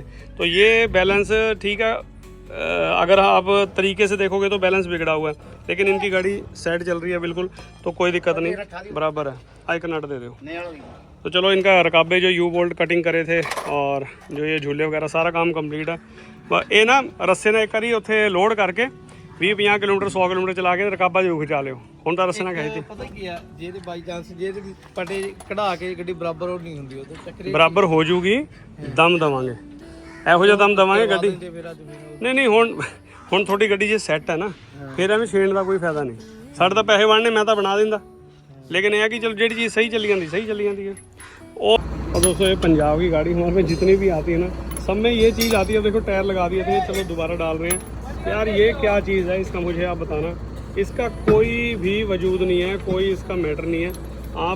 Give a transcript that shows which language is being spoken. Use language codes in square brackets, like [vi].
[hi] तो ये बैलेंस ठीक है, अगर आप तरीके से देखोगे तो बैलेंस बिगड़ा हुआ है, लेकिन इनकी गाड़ी सेट चल रही है बिल्कुल, तो कोई दिक्कत नहीं, बराबर है। आई कनट दे दो। तो चलो इनका रकाबे जो यू बोल्ट कटिंग करे थे और जो ये झूले वगैरह सारा काम कंप्लीट है। ये ना रस्से ने एक बारी उत्थे लोड करके 20-50 किलोमीटर 100 किलोमीटर चला के रकाबा जरूर खिंचा लियो। [pa] ਹੁਣ ਤਾਂ ਰਸਨਾ ਕਹੀ ਸੀ ਪਤਾ ਕੀ ਆ, ਜੇ ਤੇ ਬਾਈ ਚਾਂਸ ਜੇ ਤੇ ਪਟੇ ਕਢਾ ਕੇ ਗੱਡੀ ਬਰਾਬਰ ਹੋ ਨਹੀਂ ਹੁੰਦੀ, ਉਹ ਤੇ ਚੱਕਰੇ ਬਰਾਬਰ ਹੋ ਜੂਗੀ, ਦਮ ਦਵਾਂਗੇ, ਇਹੋ ਜਿਹਾ ਦਮ ਦਵਾਂਗੇ ਗੱਡੀ। ਨਹੀਂ ਨਹੀਂ ਹੁਣ ਤੁਹਾਡੀ ਗੱਡੀ ਜੇ ਸੈੱਟ ਹੈ ਨਾ, ਫਿਰ ਐਵੇਂ ਛੇੜਨ ਦਾ ਕੋਈ ਫਾਇਦਾ ਨਹੀਂ। ਸਾਡੇ ਤਾਂ ਪੈਸੇ ਬਣਨੇ, ਮੈਂ ਤਾਂ ਬਣਾ ਦਿੰਦਾ, [hi] लेकिन यह कि चलो जी चीज़ सही चली जाती है। और दोस्तों ये पंजाब की गाड़ी हमारे में जितनी भी आती है ना, सब में ये चीज़ आती है। देखो टायर लगा दिए थे, चलो दोबारा डाल रहे हैं। यार ये क्या चीज़ है, इसका मुझे आप बताना। इसका कोई भी वजूद नहीं है, कोई इसका मैटर नहीं है।